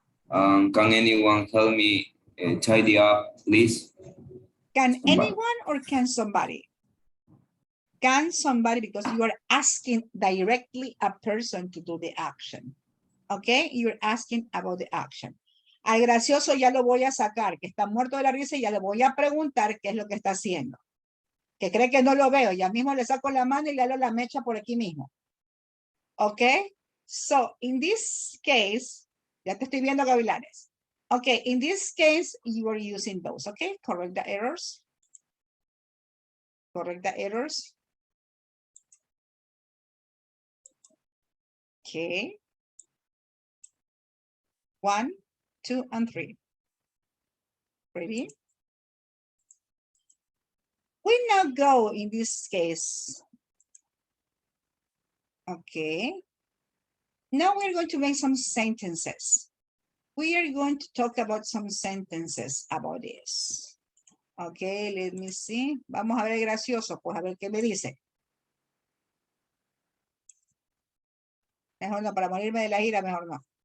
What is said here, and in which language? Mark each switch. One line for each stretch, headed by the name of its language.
English: Can anyone help me tidy up, please? Can anyone or can somebody? Can somebody because you are asking directly a person to do the action. Okay, you're asking about the action.
Spanish: Al gracioso ya lo voy a sacar, que está muerto de la risa y ya le voy a preguntar qué es lo que está haciendo. Que cree que no lo veo, ya mismo le saco la mano y le hago la mecha por aquí mismo.
English: Okay, so in this case,
Spanish: ya te estoy viendo,
English: Gavilanes. Okay, in this case, you are using those, okay? Correct the errors. Correct the errors. Okay. 1, 2, and 3. Ready? We now go in this case. Okay. Now we're going to make some sentences. We are going to talk about some sentences about this. Okay, let me see.
Spanish: Vamos a ver el gracioso, pues a ver qué me dice. Mejor no, para morirme de la ira, mejor no.